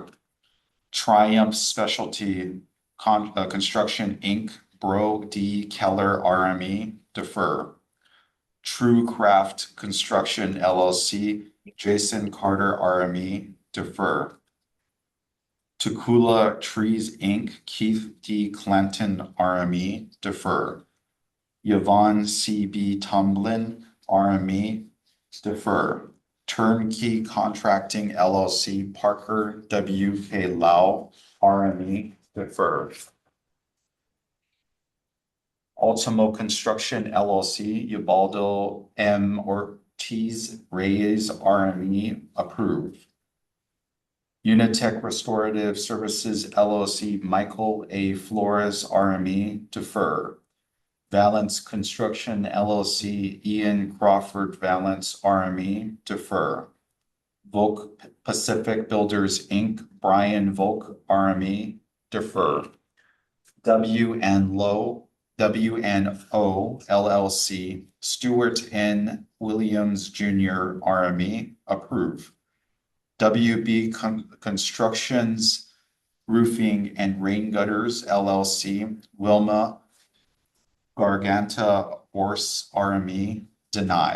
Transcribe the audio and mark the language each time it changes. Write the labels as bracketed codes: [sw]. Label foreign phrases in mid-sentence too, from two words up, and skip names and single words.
[en] Triumph Specialty Construction Inc., Bro D. Keller, RME, defer. True Craft Construction LLC, Jason Carter, RME, defer. Tukula Trees Inc., Keith D. Clanton, RME, defer. Yvonne C.B. Tumblin, RME, defer. Turnkey Contracting LLC, Parker W.K. Lau, RME, defer. Ultimo Construction LLC, Ubaldo M. Ortiz Reyes, RME, approve. Unitech Restorative Services LLC, Michael A. Flores, RME, defer. Valence Construction LLC, Ian Crawford Valence, RME, defer. Volk Pacific Builders Inc., Brian Volk, RME, defer. WNO LLC, Stuart N. Williams Jr., RME, approve. WB Constructions Roofing and Rain Gutters LLC, Wilma Garganta Orse, RME, deny.